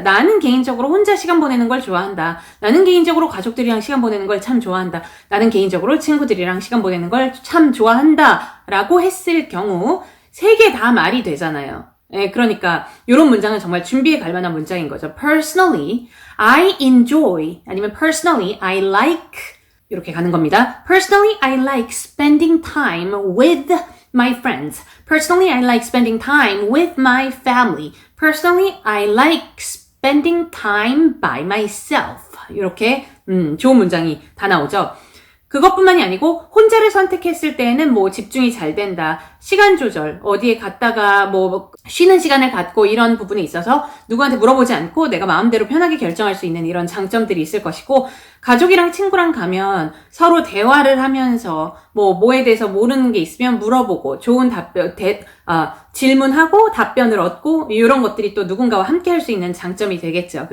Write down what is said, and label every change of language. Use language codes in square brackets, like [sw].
[ko] 나는 개인적으로 혼자 시간 보내는 걸 좋아한다. 나는 개인적으로 가족들이랑 시간 보내는 걸 참 좋아한다. 나는 개인적으로 친구들이랑 시간 보내는 걸 참 좋아한다. 라고 했을 경우 3개 다 말이 되잖아요. 네, 그러니까 이런 문장은 정말 준비해 갈 만한 문장인 거죠. [en] Personally, I enjoy [ko] 아니면 [en] personally, I like [ko] 이렇게 가는 겁니다. [en] Personally, I like spending time with my friends. Personally, I like spending time with my family. Personally, I like spending time by myself. [ko] 이렇게 좋은 문장이 다 나오죠. 그것뿐만이 아니고 혼자를 선택했을 때에는 뭐 집중이 잘 된다, 시간 조절, 어디에 갔다가 뭐 쉬는 시간을 갖고 이런 부분에 있어서 누구한테 물어보지 않고 내가 마음대로 편하게 결정할 수 있는 이런 장점들이 있을 것이고, 가족이랑 친구랑 가면 서로 대화를 하면서 뭐에 대해서 모르는 게 있으면 물어보고 좋은 답변, 질문하고 답변을 얻고 이런 것들이 또 누군가와 함께 할 수 있는 장점이 되겠죠.